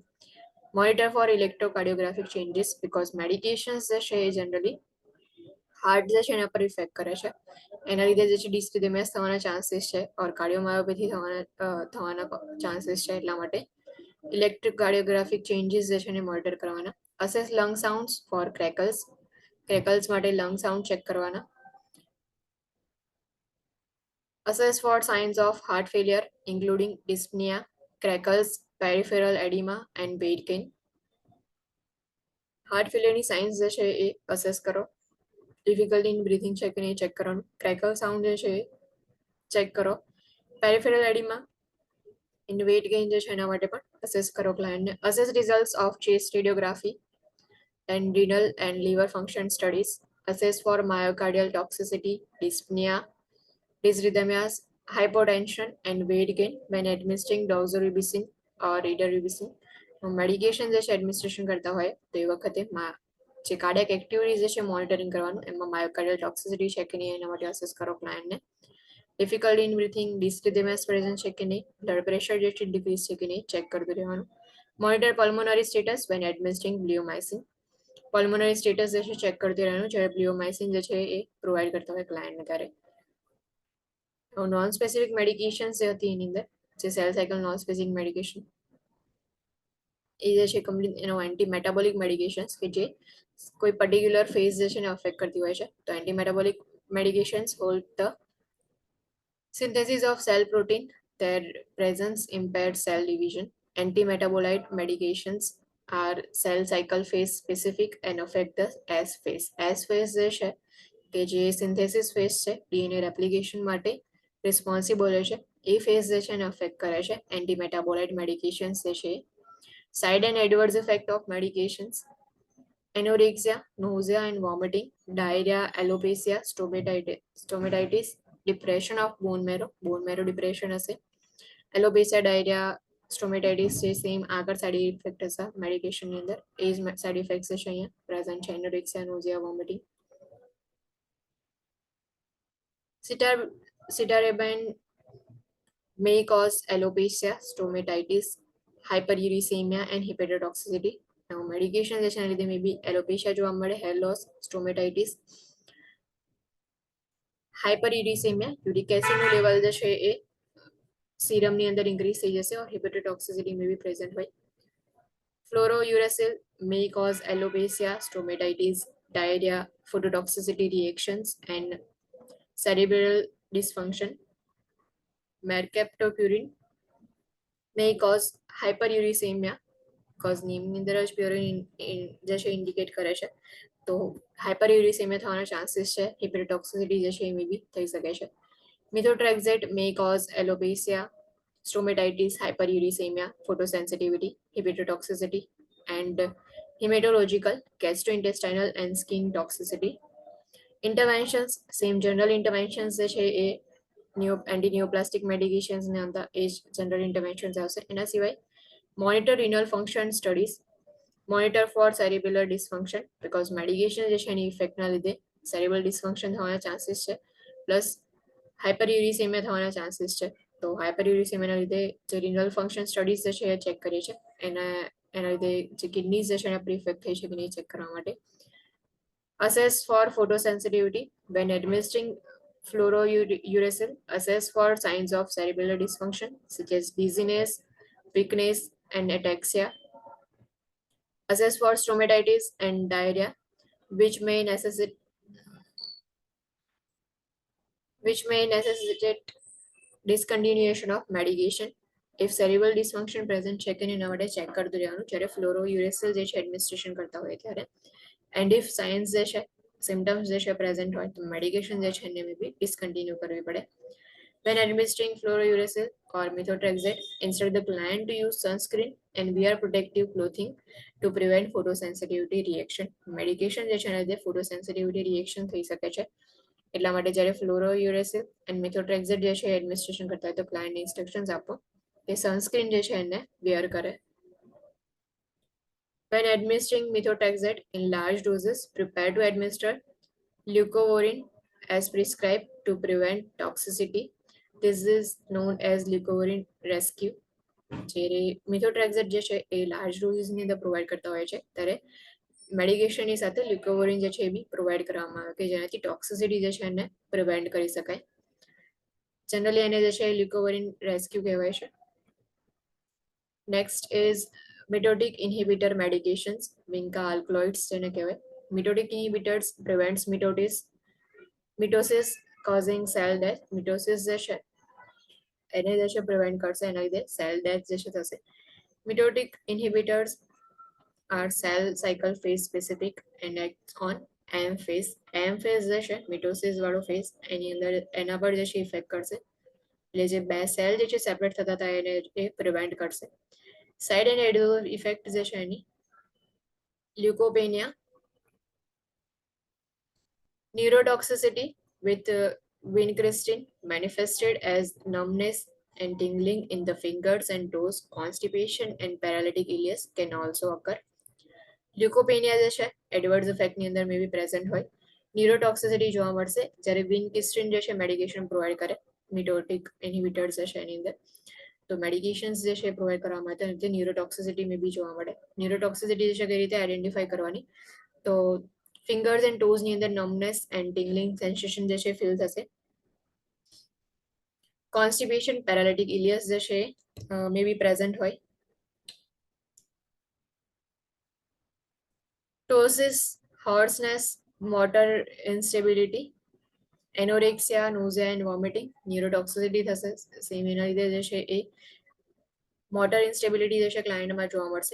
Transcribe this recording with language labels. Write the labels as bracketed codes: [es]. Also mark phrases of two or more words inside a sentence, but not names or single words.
[en] monitor for electrocardiographic changes, because medications [gu] જે છે એ [en] generally heart [gu] જે છે એના પર ઇફેક્ટ કરે છે. એના લીધે જે છે ડિસરિથમિયાસ થવાના ચાન્સીસ છે ઓર કાર્ડિયોમાયોપેથી થવાના ચાન્સીસ છે. એટલા માટે [en] electrocardiographic changes [gu] જે છે એને મોનિટર કરવાના. [en] assess lung sounds for crackles [gu] માટે [en] lung sound check [gu] કરવાના. [en] Assess for signs of heart failure, including dyspnea, crackles, peripheral edema, and weight gain. heart failureની [gu] સાઇન્સ જે છે એ અસેસ કરો. [en] difficulty in breathing [gu] છે કે નહીં ચેક કરવાનું. [en] crackle sound [gu] જે છે એ ચેક કરો. [en] peripheral edema in weight gain [gu] જે છે એના માટે પણ અસેસ કરો ક્લાયન્ટને. [en] assess results of chest radiography and renal and liver function studies. Assess for myocardial toxicity, dyspnea, dysrhythmias, hypotension, and weight gain when administering doxorubicin or rivaroxaban. [gu] મેડિકેશન જે છે એડમિનિસ્ટ્રેશન કરતા હોય તો એ વખતે જે [en] cardiac activities [gu] જે છે મોનિટરિંગ કરવાનું. એમાં [en] myocardial toxicity [gu] છે કે નહીં એના માટે અસેસ કરો ક્લાયન્ટને. [en] difficulty in breathing, dysrhythmias present [gu] છે કે નહીં, [en] blood pressure [gu] જે છે ડિક્રીઝ છે કે નહીં ચેક કરતું રહેવાનું. [en] monitor pulmonary status when administering bleomycin. pulmonary status [gu] જે છે ચેક કરતી રહેવાનું જ્યારે બ્લિયોમાઇસિન જે છે એ પ્રોવાઈડ કરતા હોય ક્લાયન્ટને ત્યારે. [en] non specific medication [gu] જે હતી એની અંદર જે [en] cell cycle non specific medication [gu] એ જે છે કમ્પ્લીટ એનો [en] anti metabolic medications [gu] કે જે કોઈ [en] particular phase [gu] જે છે એને અફેક્ટ કરતી હોય છે. [en] તો anti metabolic medications hold the synthesis of cell protein, their presence impaired cell division. Anti-metabolite medications are cell cycle phase specific and affect the S phase. S phase [gu] જે છે કે જે [en] synthesis phase [gu] છે [en] DNA replication [gu] માટે રિસ્પોન્સિબલ હોય છે એ ફેઝ જે છે એને અફેક્ટ કરે છે. [en] anti metabolite medications [gu] જે છે, [en] side and adverse effect of medications, anorexia, nausea and vomiting, diarrhea, alopecia, stomatitis, depression of bone marrow depression હશે. alopecia, diarrhea, stomatitis [gu] જે સેમ આગળ [en] side effect [gu] હશે મેડિકેશનની અંદર, એ જ [en] side effects [gu] છે અહીંયા પ્રેઝન્ટ છે. [en] એનોરેક્સિયા, nausea, vomiting. Cytarabine may cause alopecia, stomatitis, hyperuricemia and hepatotoxicity. Now medication [gu] જે છે એના લીધે [en] may be alopecia [gu] જોવા મળે, [en] hair loss, stomatitis, hyperuricemia, uric acidનું level [gu] જે છે એ સીરમની અંદર ઇન્ક્રીઝ થઈ જશે, ઓર [en] hepatotoxicity may be present [gu] હોય. [en] Fluorouracil may cause alopecia, stomatitis, diarrhea, phototoxicity reactions and cerebral dysfunction. Mercaptopurine may cause hyperuricemia, cause [gu] નેમની અંદર જ પ્યુરિન જે છે ઇન્ડિકેટ કરે છે, તો હાઇપરયુરિસેમિયા થવાના ચાન્સીસ છે. [en] હિપેટોટોક્સિસિટી [gu] જે છે એ [en] may be [gu] થઈ શકે છે. [en] મિથોટ્રેક્ઝેટ may cause alopecia, stomatitis, hyperuricemia, photosensitivity, hepatotoxicity and hematological, gastrointestinal and skin toxicity. Interventions, same general interventions [gu] જે છે એ [en] anti neoplastic medications [gu] ને અંદર એ જ [en] general interventions આવશે. [gu] એના સિવાય [en] monitor renal function studies, monitor for cerebellar dysfunction, because medication [gu] જે છે એની ઇફેક્ટના લીધે [en] cerebral dysfunction [gu] થવાના ચાન્સીસ છે, [en] plus hyperuricemia [gu] થવાના ચાન્સીસ છે. તો હાઇપરયુરિસેમિયાના લીધે જે [en] renal function studies [gu] જે છે એ ચેક કરીએ છીએ, એના લીધે જે કિડનીઝ જે છે એના પર ઇફેક્ટ થઈ છે કે નહીં ચેક કરવા માટે. [en] Assess for photosensitivity when administering fluorouracil. Assess for signs of cerebellar dysfunction such as dizziness, weakness and ataxia. Assess for stomatitis and diarrhea which may necessitate discontinuation of medication. If cerebral dysfunction present [gu] છે કે નહીં એના માટે ચેક કરતું રહેવાનું જ્યારે ફ્લોરોયુરેસિલ જે છે એડમિનિસ્ટ્રેશન કરતા હોય ત્યારે. [en] and if science [gu] જે છે સિમ્ટમ્સ જે છે પ્રેઝન્ટ હોય તો મેડિકેશન જે છે એને બી ડિસકન્ટિન્યુ કરવી પડે. [en] When administering fluorouracil or methotrexate, instruct the client to use sunscreen and wear protective clothing to prevent photosensitivity reaction. [gu] Medication જે છે એના લીધે [en] photosensitivity reaction [gu] થઈ શકે છે, એટલા માટે જ્યારે [en] fluorouracil and methotrexate [gu] જે છે એડમિનિસ્ટ્રેશન કરતા હોય તો ક્લાયન્ટને ઇન્સ્ટ્રક્શન્સ આપો કે સનસ્ક્રીન જે છે એને વેર કરે. [en] When administering methotrexate in large doses, prepare to administer leucovorin as prescribed to prevent toxicity. This is known as leucovorin rescue. [gu] જ્યારે મિથોટ્રેક્ઝેટ જે છે એ [en] large doseની [gu] અંદર પ્રોવાઈડ કરતા હોય છે ત્યારે મેડિકેશનની સાથે લ્યુકોવોરિન જે છે એ બી પ્રોવાઈડ કરવામાં આવે કે જેનાથી ટોક્સિસિટી જે છે એને પ્રિવેન્ટ કરી શકાય. જનરલી એને જે છે [en] leucovorin rescue [gu] કહેવાય છે. [en] next is mitotic inhibitor medications, vinca alkaloids [gu] જેને કહેવાય. [en] mitotic inhibitors prevents mitosis causing cell death. [gu] મિટોસિસ જે છે એને જે છે પ્રિવેન્ટ કરશે, એના લીધે [en] cell death [gu] જે છે થશે. [en] mitotic inhibitors are cell cycle phase specific and acts on M phase. M phase [gu] જે છે મિટોસિસ વાળો ફેઝ, એની અંદર એના પર જે છે ઇફેક્ટ કરશે, એટલે જે બે સેલ જે છે સેપરેટ થતા હતા એને એ પ્રિવેન્ટ કરશે. [en] side and adverse effect [gu] જે છે એની [en] લ્યુકોપેનિયા, neurotoxicity with vincristine manifested as numbness and tingling in the fingers and toes, constipation and paralytic ileus can also occur. [gu] લ્યુકોપેનિયા જે છે [en] adverse effectની [gu] અંદર [en] may be present [gu] હોય. ન્યુરોટોક્સિસિટી જોવા મળશે જ્યારે વિનક્રિસ્ટિન જે છે મેડિકેશન પ્રોવાઈડ કરે [en] mitotic inhibitors [gu] જે છે એની અંદર, તો મેડિકેશન્સ જે છે પ્રોવાઈડ કરવામાં આવે તો ન્યુરોટોક્સિસિટી [en] may be [gu] જોવા મળે. ન્યુરોટોક્સિસિટી જે છે કઈ રીતે આઈડેન્ટિફાઈ કરવાની, તો [en] fingers and toesની [gu] અંદર [en] numbness and tingling sensation [gu] જે છે ફીલ થશે. [en] constipation, paralytic ileus [gu] જે છે [en] may be present [gu] હોય. [en] Ptosis, hoarseness, motor instability, anorexia, nausea and vomiting, neurotoxicity થશે. [gu] સેમ એના લીધે જે છે એ [en] motor instability [gu] જે છે ક્લાયન્ટમાં જોવા મળશે.